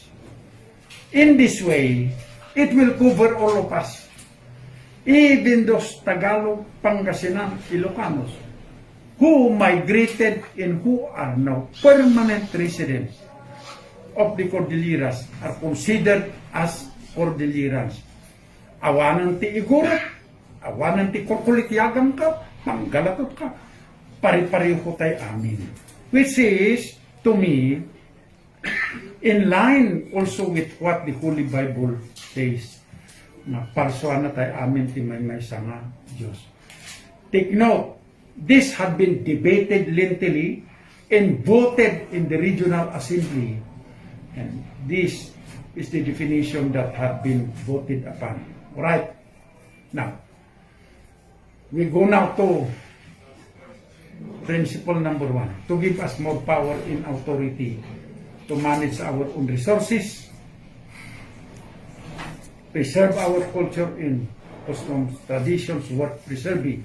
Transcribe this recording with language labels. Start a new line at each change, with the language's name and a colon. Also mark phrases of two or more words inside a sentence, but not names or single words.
English: In this way, it will cover all of us, even those Tagalog, Pangasinan, Ilocanos, who migrated and who are now permanent residents of the Cordilleras are considered as Cordillerans.
Iloko: Awanan ti igurat, awanan ti kukulityagam ka, manggalatot ka, pari-pareho tayo amin.
English: Which is, to me, in line also with what the Holy Bible says,
Iloko: na parsuan na tayo amin ti may sanga Diyos.
English: Take note, this had been debated lengthily and voted in the regional assembly, and this is the definition that had been voted upon. Alright, now we go now to principle number 1, to give us more power and authority to manage our own resources, preserve our culture and customs, traditions worth preserving.